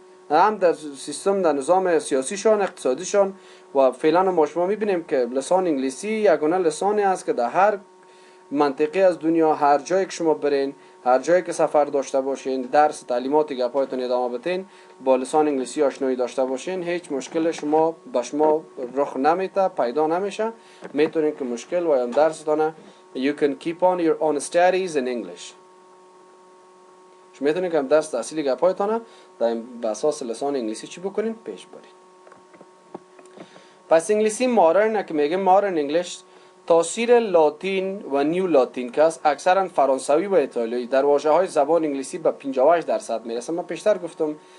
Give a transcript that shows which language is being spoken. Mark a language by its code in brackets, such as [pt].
[fa] هم در سیستم، در نظام سیاسیشان، اقتصادیشان، و فعلا ما شما میبینیم که لسان انگلیسی یگانه لسانی است که در هر منطقه از دنیا، هر جایی که شما برین، هر جایی که سفر داشته باشین، درس، تعلیمات، گپایتون ادامه بدین، با لسان انگلیسی آشنایی داشته باشین، هیچ مشکل شما رخ نمیده، پیدا نمیشه. میتونین که مشکل و درستانه [en] you can keep on your own studies in English. [fa] شما میتونین که درس تحصیلی گپایتون در به اساس لسان انگلیسی چی بکنین؟ پیش برین. پس انگلیسی مادرن که میگه مادرن انگلیش، تاثیر لاتین و نیو لاتین که است اکثرا فرانسوی و ایتالیایی در واژه‌های زبان انگلیسی به 58% میرسه. من پیشتر گفتم